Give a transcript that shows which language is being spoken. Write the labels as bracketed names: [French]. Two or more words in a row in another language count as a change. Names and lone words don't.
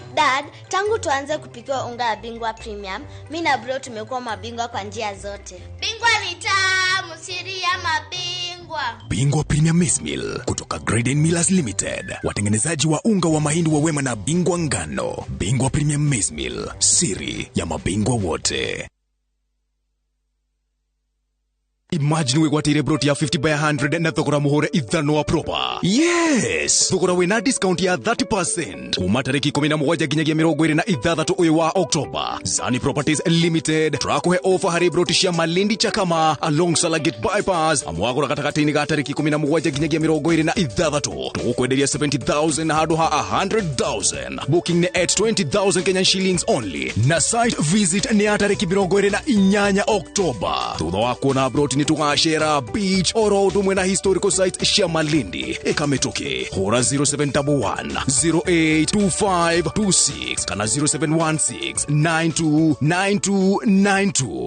[Swahili] Dad, tangu tuanze kupika unga wa Bingwa Premium, mimi na bro tumekuwa mabingwa kwa njia zote. Bingwa ni tamu, siri ya mabingwa. Bingwa Premium Maize Meal kutoka Graden Millers Limited, watengenezaji wa unga wa mahindi wa Wema na Bingwa ngano. Bingwa Premium Maize Meal, siri ya mabingwa wote. [Meru] Imagine wegwatire broti ya 50 by 100 na thogora muhore ithano wa proper. [English] Yes! [Meru] Thogora wina discount ya 30%. Kuma tariki 11 ginyagia 26 uyu wa October. Zani Properties Limited trakuhe offer hari broti cia Malindi Chakama [English] along Salagate bypass. [Meru] Amwagura katakatini ga tariki 11 ginyagia 26. Tukwenderia 70,000 hadu ha 100,000. [English] Booking ni at 20,000 Kenyan shillings only. [Meru] Na [English] site visit [Meru] ni tariki 28 October. Thutha wa kuona broti ni tugashera beach oro tumwe na [English] historical site [Meru] cia Malindi ekametoke hora 0711 082526 kana 0716929292.